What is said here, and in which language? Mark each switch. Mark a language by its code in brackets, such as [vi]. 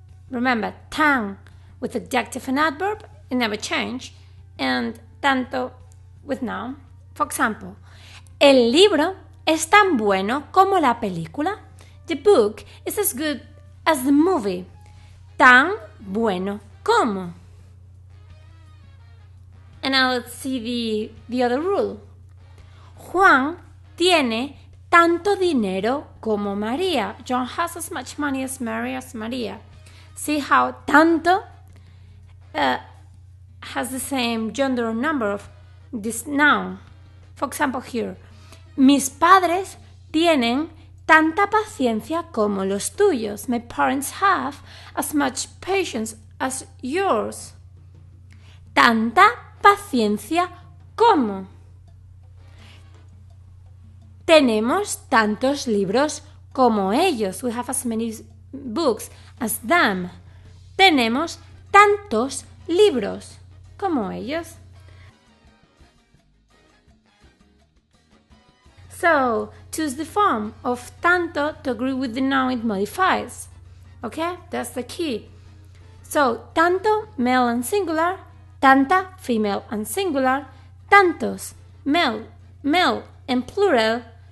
[en] Remember, tan with adjective and adverb, it never change, and tanto with noun. For example, [es] el libro es tan bueno como la película. [en] The book is as good as the movie. [es] Tan bueno como. [en] And now let's see the other rule. [es] Juan tiene tanto dinero como María. [en] John has as much money as María. See how tanto has the same gender or number of this noun. For example here, [es] mis padres tienen tanta paciencia como los tuyos. [en] My parents have as much patience as yours. [es] Tanta paciencia como. Tenemos tantos libros como ellos. [en] We have as many books as them. [es] Tenemos tantos libros como ellos. [en] So, choose the form of tanto to agree with the noun it modifies. Okay? That's the key. So, tanto, male and singular. Tanta, female and singular. Tantos, male and plural.